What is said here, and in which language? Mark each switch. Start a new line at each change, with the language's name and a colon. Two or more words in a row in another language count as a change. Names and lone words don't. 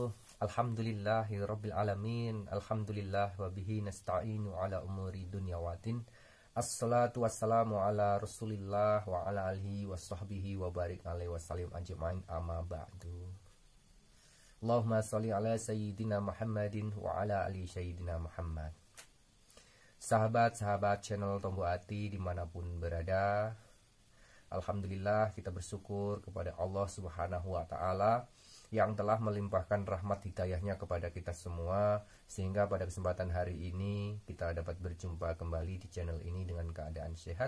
Arabic: الحمد لله رب العالمين. الحمد لله وبه نستعين على أمور الدنيا والدين. والصلاة والسلام على رسول الله وعلى آله وصحبه وبارك عليه وسلم أجمعين أما بعد. اللهم صل على سيدنا محمد وعلى آل سيدنا محمد.
Indonesian: Sahabat-sahabat channel Tombo Ati dimanapun berada, alhamdulillah kita bersyukur kepada Allah
Arabic: سبحانه وتعالى
Indonesian: yang telah melimpahkan rahmat hidayahnya kepada kita semua, sehingga pada kesempatan hari ini kita dapat berjumpa kembali di channel ini dengan keadaan sehat.